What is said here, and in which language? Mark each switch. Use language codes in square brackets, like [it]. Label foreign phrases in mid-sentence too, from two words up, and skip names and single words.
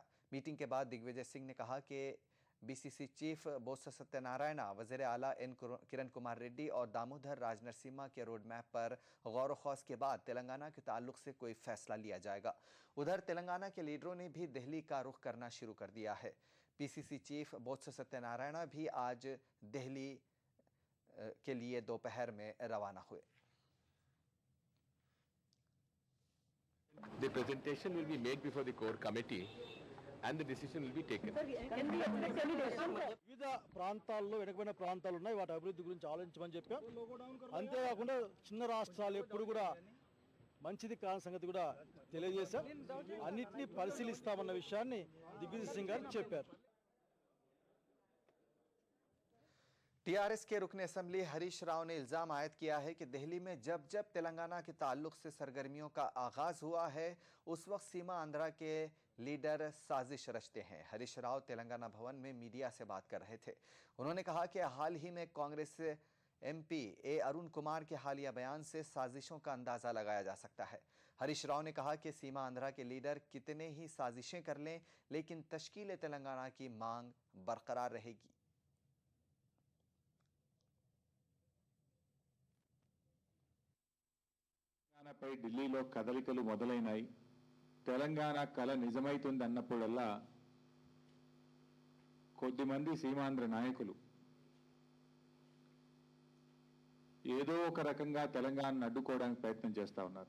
[ur] میٹنگ کے بعد دگ وجے سنگھ نے کہا کہ [en] BCC chief [ur] بوتسا ستیہ نارائن، وزیر اعلیٰ کرن کمار ریڈی اور دامودر راج نرسمہا کے [en] road map [ur] پر غور خوض کے بعد تلنگانہ کے تعلق سے کوئی فیصلہ لیا جائے گا. ادھر تلنگانہ کے لیڈروں نے بھی دہلی کا رخ کرنا شروع کر دیا ہے. [en] PCC chief [ur] بوتسا ستیہ نارائن بھی آج دہلی کے لیے دوپہر میں روانہ ہوئے. [en] The presentation will be made before the core committee and the decision will be taken. [te] వివిధ ప్రాంతాల్లో వెనుకబడిన ప్రాంతాలు ఉన్నాయి, వాటి అభివృద్ధి గురించి ఆలోచించమని చెప్పాం. అంతేకాకుండా చిన్న రాష్ట్రాలు ఎప్పుడు కూడా మంచిది కాని సంగతి కూడా తెలియజేశాం. అన్నిటినీ పరిశీలిస్తామన్న విషయాన్ని దిగ్విజయ్ సింగ్ గారు చెప్పారు. [ur] ٹی آر ایس کے رکن اسمبلی ہریش راؤ نے الزام عائد کیا ہے کہ دہلی میں جب جب تلنگانہ کے تعلق سے سرگرمیوں کا آغاز ہوا ہے اس وقت سیما آندھرا کے لیڈر سازش رچتے ہیں. ہریش راؤ تلنگانہ بھون میں میڈیا سے بات کر رہے تھے۔ انہوں نے کہا کہ حال ہی میں کانگریس ایم پی اے ارون کمار کے حالیہ بیان سے سازشوں کا اندازہ لگایا جا سکتا ہے. ہریش راؤ نے کہا کہ سیما آندھرا کے لیڈر کتنے ہی سازشیں کر لیں لیکن تشکیل تلنگانہ کی مانگ برقرار رہے گی. [te] తెలంగాణపై ఢిల్లీలో కదలికలు మొదలైనాయి. తెలంగాణ కల నిజమైతుందన్నప్పుడల్లా కొద్దిమంది సీమాంధ్ర నాయకులు ఏదో ఒక రకంగా తెలంగాణను అడ్డుకోవడానికి ప్రయత్నం చేస్తూ ఉన్నారు.